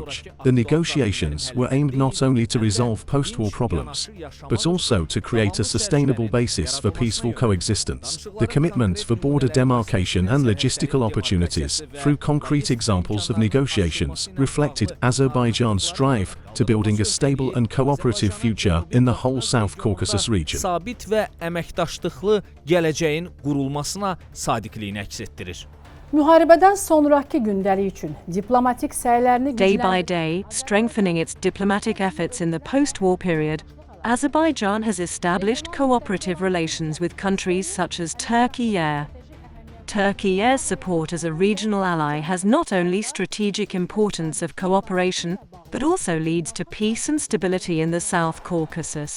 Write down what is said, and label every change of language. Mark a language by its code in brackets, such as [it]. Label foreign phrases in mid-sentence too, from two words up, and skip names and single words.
[en] The negotiations were aimed not only to resolve post-war problems, but also to create a sustainable basis for peaceful coexistence. The commitment for border demarcation and logistical opportunities through concrete examples of negotiations reflected Azerbaijan's strive to building a stable and cooperative future in the whole South Caucasus region. [az] Sabit və əməkdaşlıqlı gələcəyin qurulmasına sadiqliyini əks etdirir. Müharibədən sonraki gündəlik üçün diplomatik səylərini [en] Day by day, strengthening its diplomatic efforts in the post-war period, Azerbaijan has established cooperative relations with countries such as Turkey. Turkey's support as a regional ally has not only strategic importance of cooperation, but also leads to peace and stability in the South Caucasus.